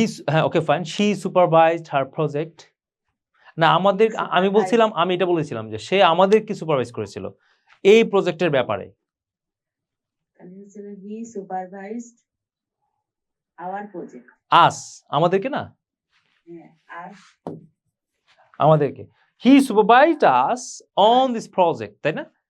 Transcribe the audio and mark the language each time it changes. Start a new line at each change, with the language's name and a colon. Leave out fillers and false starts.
Bangla: হ্যাঁ okay fine
English: she supervised her project
Bangla: না আমি আমি এটা বলেছিলাম যে সে আমাদেরকে সুপারভাইজ করেছিল এই প্রজেক্টের ব্যাপারে।
English: He supervised our project.
Bangla: আমাদেরকে না
English: Us.
Bangla: আমাদেরকে
English: he supervised us on this project
Bangla: তাই না?